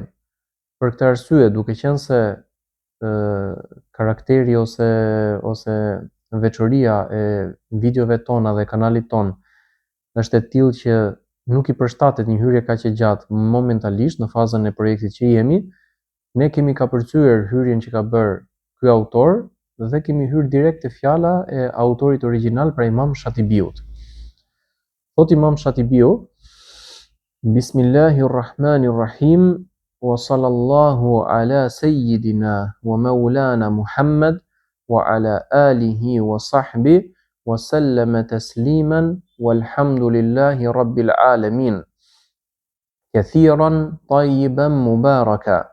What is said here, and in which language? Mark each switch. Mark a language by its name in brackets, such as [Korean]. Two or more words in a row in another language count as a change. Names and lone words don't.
[Albanian] Për këtë arsye, duke qenë se karakteri ose veçoria e videove tona dhe kanalit ton është e tillë që nuk i përshtatet një hyrje kaq e gjatë momentalisht në fazën e projektit që jemi, ne kemi kapërcyer hyrjen që ka bërë ky autor dhe kemi hyrë direkt te fjala e autorit origjinal, pra Imam Shatibiut. Thot Imam Shatibiu: [Arabic] بسم الله الرحمن الرحيم، وصلى الله على سيدنا ومولانا محمد وعلى آله وصحبه وسلم تسليما والحمد لله رب العالمين كثيرا طيبا مباركا.